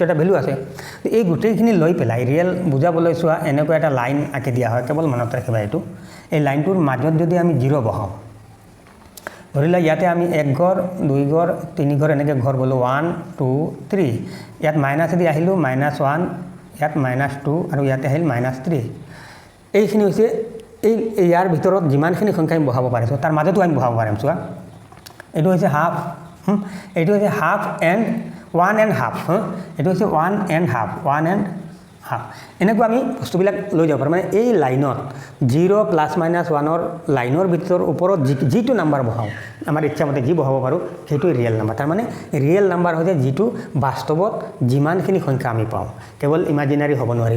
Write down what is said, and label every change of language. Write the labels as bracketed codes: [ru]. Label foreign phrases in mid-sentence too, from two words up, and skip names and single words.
[as] এটা ভেলু আছে এই গোটেইখিনি লৈ পেলাই ৰিয়েল বুজাবলৈ চোৱা এনেকুৱা এটা লাইন আঁকি দিয়া হয় কেৱল মনত ৰাখিবা এইটো এই লাইনটোৰ মাজত যদি আমি 0 বহাওঁ ধৰিলা ইয়াতে আমি 1 ঘৰ 2 ঘৰ 3 ঘৰ এনেকৈ ঘৰ বলো 1 2 3 ইয়াত মাইনাছেদি আহিলোঁ -1 ইয়াত -2 আৰু ইয়াতে আহিল -3 এইখিনি হৈছে ইয়াৰ ভিতৰত যিমানখিনি সংখ্যা আমি বহাব পাৰিছোঁ তাৰ মাজতো আমি বহাব পাৰিম চোৱা এইটো হৈছে হাফ এইটো হৈছে [en] half and 1 and half [as] এইটো হৈছে [en] 1 and half [as] হা এনেকুৱা আমি বস্তুবিলাক লৈ যাব পাৰোঁ মানে এই লাইনত 0 [en] plus minus [as] 1ৰ লাইনৰ ভিতৰ ওপৰত যিটো নাম্বাৰ বহাওঁ আমাৰ ইচ্ছামতে যি বহাব পাৰোঁ সেইটো [en] real number [as] তাৰমানে [en] real number [as] হৈছে যিটো বাস্তৱত যিমানখিনি সংখ্যা আমি পাওঁ কেৱল ইমাজিনাৰী হ'ব নোৱাৰিব